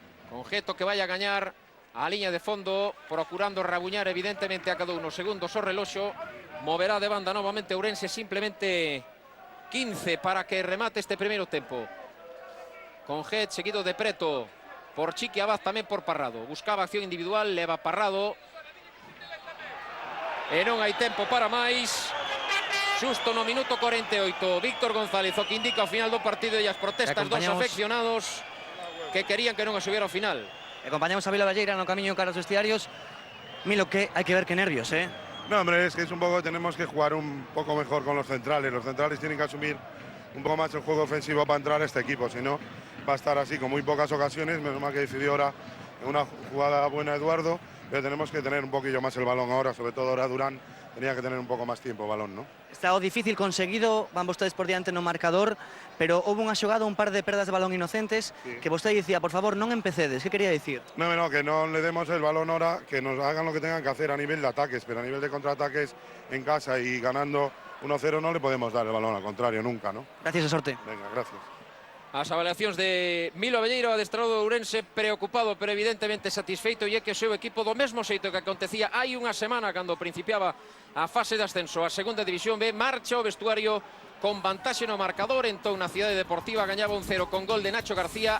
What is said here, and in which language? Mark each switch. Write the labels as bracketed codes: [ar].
[gl] Conjeto que vai a gañar a liña de fondo, procurando rabuñar evidentemente a cada uno segundos o reloxo. Moverá de banda novamente Ourense, simplemente 15 para que remate este primeiro tempo. Conjet seguido de Preto por Chiqui Abad, tamén por Parrado. Buscaba acción individual, leva Parrado. E non hai tempo para máis. Xusto no minuto 48, Víctor González, o que indica o final do partido e as protestas dos afeccionados que querían que non a subiera ao final. Acompañamos a Vila Velleira no camiño cara aos vestiarios. [es] Milo, que hay que ver qué nervios, ¿eh? No, hombre, es que es un poco, tenemos que jugar un poco mejor con los centrales. Los centrales tienen que asumir un poco más el juego ofensivo para entrar a este equipo, si no va a estar así con muy pocas ocasiones. Menos mal que decidió ahora en una jugada buena Eduardo, pero tenemos que tener un poquillo más el balón ahora, sobre todo ahora Durán tenía que tener un poco más tiempo balón, ¿no? [gl] Está o difícil conseguido, van vostedes por diante no marcador, pero [es] hubo [gl] unha xogada, un par de perdas de balón inocentes, [es] Sí. [gl] que vostede dicía, por favor, non empecedes, que quería dicir? [es] No, que no le demos el balón ahora, que nos hagan lo que tengan que hacer a nivel de ataques, pero a nivel de contraataques en casa y ganando 1-0 no le podemos dar el balón, al contrario, nunca, ¿no? [gl] Gracias a sorte. [es] Venga, gracias. [gl] As avaliacións de Milo Abelleiro, adestrado do Ourense, preocupado pero evidentemente satisfeito, e é que o seu equipo do mesmo xeito que acontecía hai unha semana cando principiaba a fase de ascenso a segunda división B, marcha ao vestuario con vantaxe no marcador. Entón na Cidade Deportiva gañaba 1-0 con gol de Nacho García.